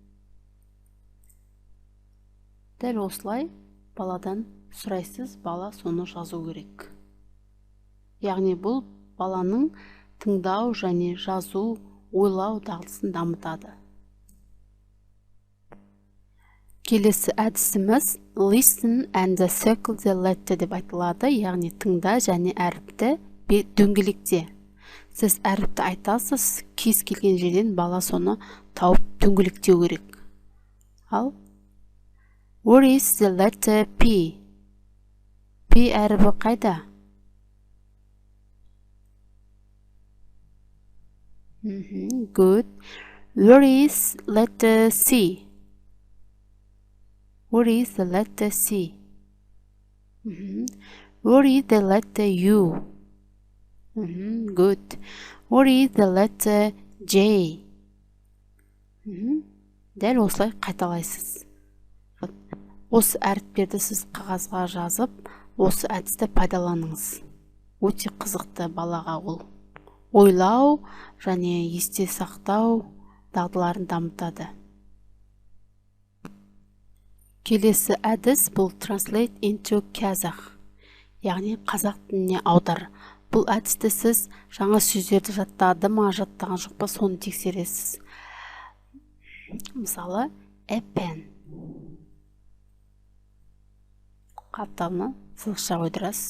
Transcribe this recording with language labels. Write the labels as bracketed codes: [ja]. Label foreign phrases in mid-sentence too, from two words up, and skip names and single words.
[kk] Дәл осылай баладан сұрайсыз, бала соны жазу керек. Яғни бұл баланың тыңдау және жазу, ойлау дағдысын дамытады. Келесі әдісіміз [en] listen and circle the letter [kk] деп айтылады, яғни тыңда және әріпті дөңгелекте. Сіз әріпті айтасыз, кез келген жерден бала соны тауып дөңгелектеу керек. [en] Ал where is the letter P? [kk] P әрібі қайда? [en] Good. Where is letter C? Where is the letter C? Where is the letter U? Good. Where is the letter J? [kk] Дәл осылай қайталайсыз. Осы әріптерді сіз қағазға жазып, осы әдісті пайдаланыңыз. Өте қызықты балаға ол. Ойлау және есте сақтау дағдыларын дамытады. Келесі әдіс бұл [en] translate into Kazakh, [kk] яғни қазақ тіліне аудар. Бұл әдісті сіз жаңа сөздерді жаттады ма, жаттаған жоқ па, соны тексересіз. Мысалы, pen. Қапталына сызықша қойдырасыз.